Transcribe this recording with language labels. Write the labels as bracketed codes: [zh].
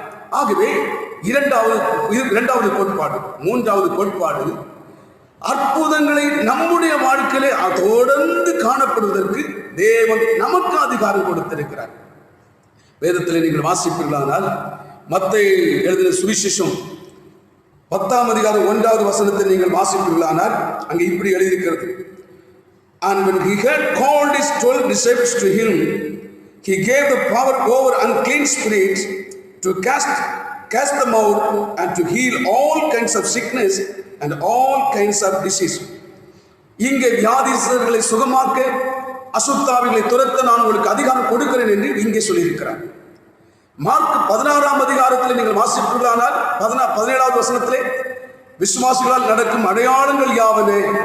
[ta] ஆகவே இரண்டாவது கோட்பாடு. மூன்றாவது கோட்பாடு, அற்புதங்களை நம்முடைய வாழ்க்கையிலே தொடர்ந்து காணப்படுவதற்கு தேவன் நமக்கு அதிகாரம் கொடுத்திருக்கிறார். வேதத்தில் நீங்கள் வாசிப்பீர்களானால் மத்தேயு எழுதின சுவிசேஷம் 10ஆம் அதிகாரம் 1வது வசனத்தை நீங்கள் வாசிப்பீர்களானால் அங்கே இப்படி எழுதியிருக்கிறது. [en] And when he had called his 12 disciples to him, he gave the power over unclean spirits to cast them out and to heal all kinds of sickness and all kinds of disease. [ta] இங்கே வியாதிஸ்தர்களை சுகமாக்க, அசுத்தாவிகளை துரத்த நான் உங்களுக்கு அதிகாரம் கொடுக்கிறேன் என்று இங்கே சொல்லியிருக்கிறார். Mark 16ஆம் அதிகாரத்தில் நீங்கள் வாசிப்பீர்களானால் 17வது வசனத்திலே விசுவாசிகளால் நடக்கும் அடையாளங்கள் யாவனே?